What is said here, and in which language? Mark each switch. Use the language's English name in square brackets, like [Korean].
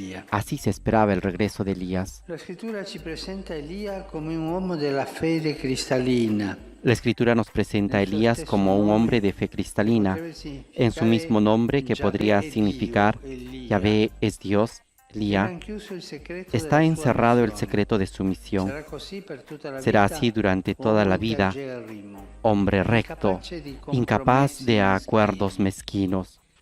[Spanish] Así se esperaba el regreso de Elías. La Escritura [Italian] ci presenta Elia come un uomo della fede cristalina. [Spanish] La Escritura nos presenta a Elías como un hombre de fe cristalina, en su mismo nombre que podría significar Yahvé es Dios, Elía. Está encerrado el secreto de su misión. Será así durante toda la vida, hombre recto, incapaz de acuerdos mezquinos.